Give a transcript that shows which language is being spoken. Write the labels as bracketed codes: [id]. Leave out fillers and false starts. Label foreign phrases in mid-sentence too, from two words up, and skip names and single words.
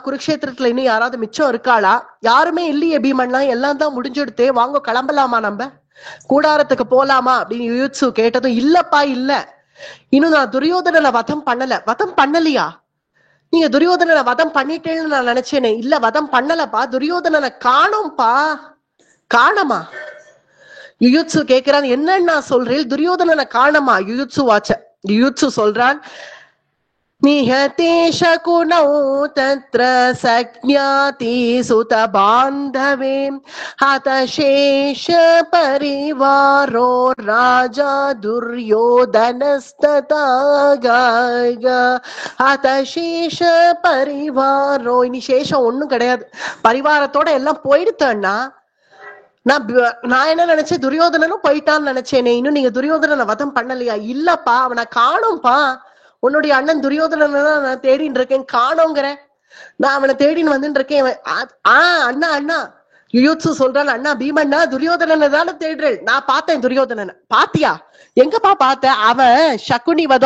[ta] குருக்ஷேத்திரத்துல இன்னும் யாராவது மிச்சம் இருக்காளா? யாருமே இல்லையே பீமண்ணா, எல்லாம் தான் முடிஞ்சுடுத்தே, வாங்க கிளம்பலாமா, நம்ம கூடாரத்துக்கு போலாமா அப்படின்னு யுயுத்சு கேட்டதும், இல்லப்பா இல்ல, இன்னும் நான் துரியோதனனை வதம் பண்ணலையா? நீங்க துரியோதனனை வதம் பண்ணிட்டேன்னு நான் நினைச்சேனே. இல்ல, வதம் பண்ணலப்பா, துரியோதனனை காணோம்பா. காணமா? யுயுத்சு கேட்கிறான், என்னன்னா சொல்றேன், துரியோதனனை காணமா? யுயுத்சு சொல்றான், [sa] निहते शकुनौ तत्र सज्ञाति सुत बान्धवे हतशेष परिवारो राजा दुर्योधनस्तथा हतशेष परिवारो इनी शेषம் [ta] ஒண்ணும் கிடையாது பரிவாரத்தோட எல்லாம் போயிடுத்தண்ணா நான் என்ன நினைச்சேன் துரியோதனனும் போயிட்டான்னு நினைச்சேனே இன்னும் நீங்க துரியோதனனை வதம் பண்ணலையா இல்லப்பா அவனை காணோம்பா உன்னுடைய அண்ணன் துரியோதனனை நான் தேடின்னு இருக்கேன் காணோங்கிற நான் அவனை தேடின்னு வந்துட்டு இருக்கேன் அண்ணா அண்ணா யுயுத்சு சொல்றான் அண்ணா பீமண்ணா துரியோதனனை தானே தேடுறேன் நான் பார்த்தேன் துரியோதனனை பாத்தியா எங்கப்பா பார்த்த அவன் சகுனி வதம்